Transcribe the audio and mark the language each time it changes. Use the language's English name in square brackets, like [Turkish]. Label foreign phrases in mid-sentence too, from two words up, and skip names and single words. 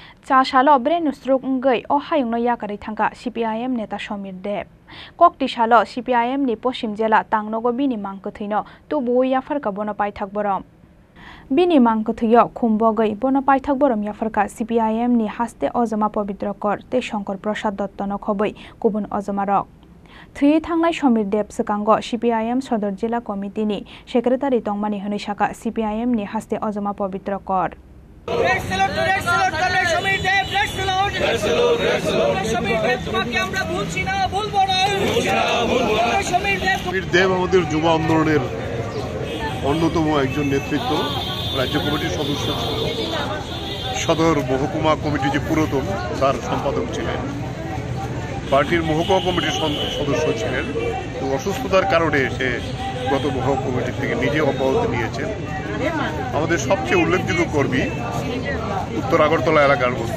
[Kok Borok] चा सालो ब्रेन स्ट्रोक गई ओ हायुंनो याकारि थांगा CPIM नेता समीर देव कोकटी सालो CPIM नि पश्चिम जिल्ला तांगनगो बिनि मांगकथैनो तुबु याफरका बोनो पाइथाक बरम बिनि मांगकथैयो खुम्बो गई बोनो पाइथाक बरम याफरका CPIM नि हास्ते अजमा पवित्र कर ते शंकर प्रसाद दत्तनो खबै गुबुन अजमा रक थुयै थांनाय समीर देव सकांगो CPIM सदर जिल्ला कमिटिनि सेक्रेटारि तंमानि हनैसाका CPIM नि हास्ते अजमा पवित्र कर [Bangla] সমির দেব আমাদের যুব আন্দোলনের অন্যতম একজন নেতৃত্ব রাজ্য কমিটির সদস্য ছিল সদর মহকুমা কমিটি যে পুরাতন তার সম্পাদক ছিলেন পার্টির মহকুমা কমিটির সদস্য ছিলেন তো অসুস্থতার কারণে সে গত মহকুমা কমিটি থেকে নিজে অব্যাহতি নিয়েছেন আমাদের সবচেয়ে উল্লেখযোগ্য কর্মী উত্তর আগরতলা এলাকার মধ্যে